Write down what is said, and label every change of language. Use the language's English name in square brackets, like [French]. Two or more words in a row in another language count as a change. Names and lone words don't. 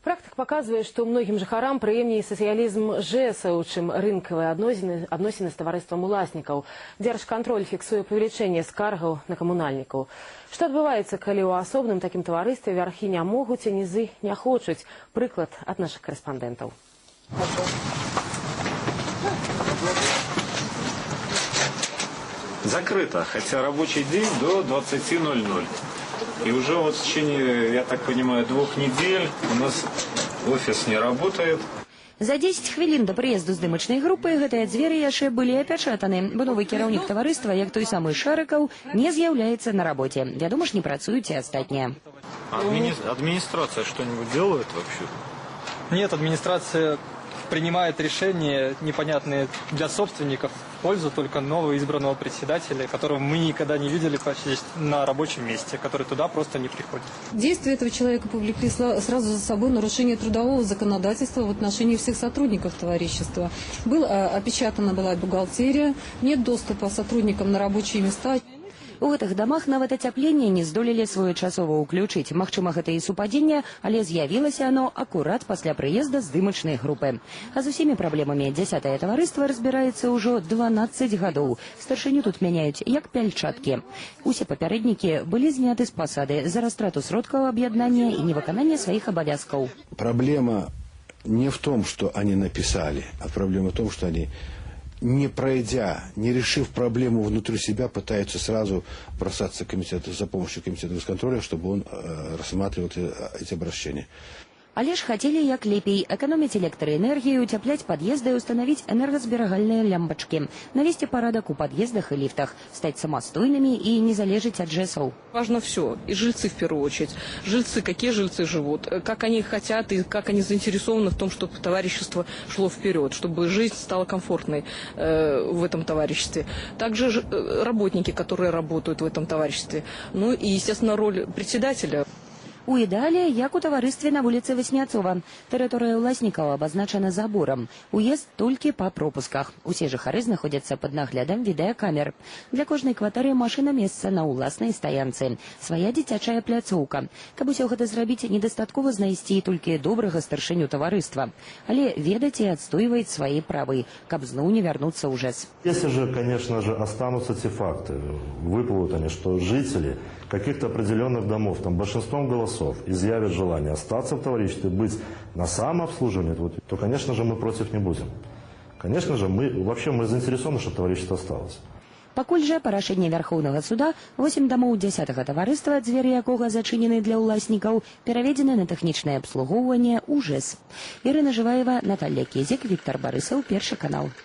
[Russian] Практика показывает, что многим [Belarusian] жыхарам прыемней сацыялізм жэсаў, чым рынкавыя адносіны з таварыствам уласнікаў. Дзяржкантроль фіксуе павелічэнне скаргаў на камунальнікаў. Што адбываецца, калі ў асобным такім таварыстве вярхі не могуць, а нізы не хочуць? Прыклад ад нашых корэспандэнтаў. [Russian] Закрыто, хотя рабочий день до 20:00. И уже вот в течение, я так понимаю, 2 недель у нас офис не работает. [Belarusian] За 10 хвілін до прыезду здымачнай групы гэтыя дзверы яшчэ былі апячатаны, бо новы кіраўнік таварыства, як той самы Шарыкаў, не з'яўляецца на работе. Вядома ж, не працуюць і астатнія. [Russian] Администрация что-нибудь делает вообще? Нет, администрация принимает решения непонятные для собственников в пользу только нового избранного председателя, которого мы никогда не видели почти на рабочем месте, который туда просто не приходит. Действия этого человека повлекли сразу за собой нарушение трудового законодательства в отношении всех сотрудников товарищества. Опечатана была бухгалтерия, нет доступа сотрудникам на рабочие места. [Belarusian] У гэтых дамах нават ацяпленне не здолелі своечасова ўключыць. Магчыма, гэта і супадзенне, але з'явілася оно акурат пасля прыезда здымачнай групы. А з усімі праблемамі 10-е таварыства разбіраецца ўжо 12 гадоў. Старшыню тут мяняюць як пяльчаткі. Усе папярэднікі былі зняты з пасады за растрату сродкаў аб'яднання і невыкананне сваіх абавязкаў. [Russian] Проблема не в том, что они написали, а проблема в том, что они, не пройдя, не решив проблему внутри себя, пытаются сразу бросаться за помощью комитета госконтроля, чтобы он рассматривал эти обращения. [Belarusian] Але ж хацелі як лепей эканоміць электраэнергію, уцяпляць пад'езды і устанавіць энергазберагальныя лямпачкі, навесці парадак у пад'ездах і ліфтах, стаць самастойнымі і не залежыць ад жэсаў. [Russian] Важно все, и жильцы в первую очередь. Жильцы, какие жильцы живут, как они хотят и как они заинтересованы в том, чтобы товарищество шло вперед, чтобы жизнь стала комфортной в этом товариществе. Также работники, которые работают в этом товариществе. Ну и, естественно, роль председателя. [Belarusian] У ідэале, як у таварыстве на вуліцы Васняцова. Тэрыторыя ўласнікаў абазначана заборам. Уезд толькі па пропусках. Усе жыхары знаходзяцца пад наглядам відэакамер. Для кожнай кватэры машына месца на ўласнай стаянцы. Свая дзіцячая пляцоўка. Каб усё гэта зрабіць, недастаткова знайсці толькі добрага старшыню таварыства. Але ведаць і адстойваць свае правы, каб зноў не вярнуцца ў ЖЭС. [Russian] Если же, конечно же, останутся те факты, выплывут они, что жители каких-то определенных домов, там большинством голосов, изъявят желание остаться в товариществе, быть на самообслуживании, то, конечно же, мы против не будем. Конечно же, мы заинтересованы, чтобы товарищество осталось. [Belarusian] Пакуль жа па рашэнні Вярхоўнага суда 8 дамоў 10-га таварыства, дзверы якога зачынены для ўласнікаў, пераведзены на тэхнічнае абслугоўванне ў ЖЭС. Ірына Жываева, Наталья Кезік, Віктор Барысаў, Першы канал.